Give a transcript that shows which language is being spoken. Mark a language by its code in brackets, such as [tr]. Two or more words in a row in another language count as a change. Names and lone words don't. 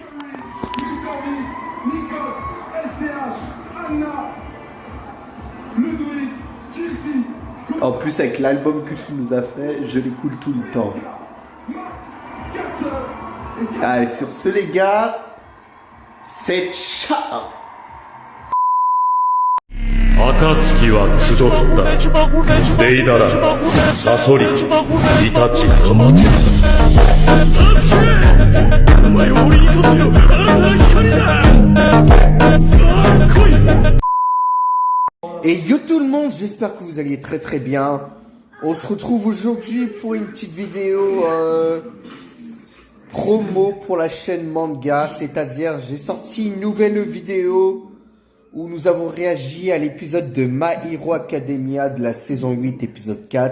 [fr] Nikos, SCH, Anna, En plus, avec l'album que tu nous as fait, je l'écoute tout le temps. Allez, sur ce, les gars, c'est ciao. [ja] 暁は集ったデイダラサソリイタチが待てるサスケお前は俺にとっての新たな光ださあ来い [fr] Et yo tout le monde, j'espère que vous alliez très très bien. On se retrouve aujourd'hui pour une petite vidéo promo pour la chaîne Manga, c'est-à-dire j'ai sorti une nouvelle vidéo où nous avons réagi à l'épisode de My Hero Academia de la saison 8, épisode 4.